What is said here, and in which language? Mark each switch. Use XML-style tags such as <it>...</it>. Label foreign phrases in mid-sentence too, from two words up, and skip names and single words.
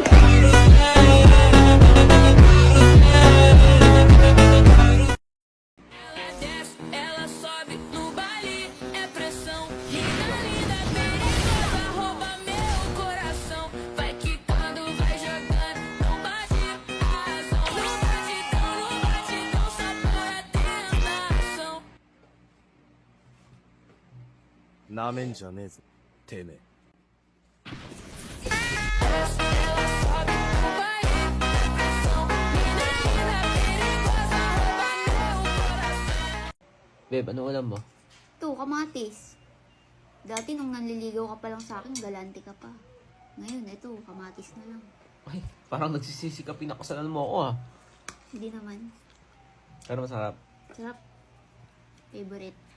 <pt>Ela sobe no baile, é pressão. Linda, linda, perigosa, rouba meu coração. Vai quicando, vai jogando, não bate a razão. No batidão, só por a tentação.</pt> <ja>なめんじゃねえぞてめえ</ja> <pt>Ela sobe no baile, é pressão. Linda, linda, perigosa, rouba meu coração.</pt> <tl>Beb, ano alam mo? ito, kamatis. Dati nung nanliligaw ka pa lang sa akin, galante ka pa. Ngayon, ito, kamatis na lang. Ay, parang nagsisisi ka, pinakasalan mo ako ah. Hindi naman. Pero masarap. Sarap. Favorite.</tl>